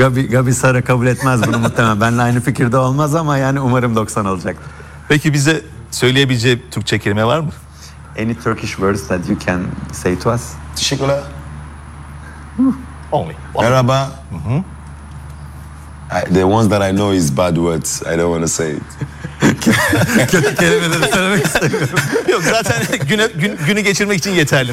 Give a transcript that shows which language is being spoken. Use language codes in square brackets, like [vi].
[tr] Gabi Sara kabul etmez bunu muhtemelen. Benle aynı fikirde olmaz ama yani umarım 90 olacak. Peki bize söyleyebileceği Türkçe kelime var mı? [en] Any Turkish words that you can say to us? [tr] Teşekkürler. [en] Only. [tr] Merhaba. Mm-hmm. [en] The ones that I know is bad words. I don't want to say it. [tr] Kötü kelimeleri söylemek istemiyorum. Yok, zaten günü geçirmek için yeterli.